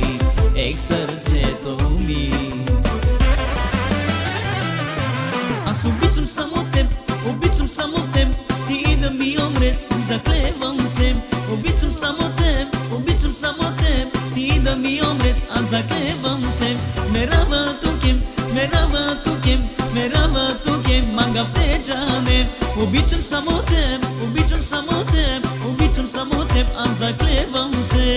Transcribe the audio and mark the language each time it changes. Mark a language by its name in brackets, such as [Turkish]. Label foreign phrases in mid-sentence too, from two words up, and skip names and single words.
[Bulgarian] Ей, сърцето ми. Аз обичам само теб, обичам само теб, ти да ми умреш, заклевам се. Обичам само теб, обичам само теб, ти да ми умреш, аз заклевам се. [Romany] Мерава тукем, мерава тукем, мерава тукем, мангав те джане. [Bulgarian] Обичам само теб, обичам само теб, обичам само теб, аз заклевам се.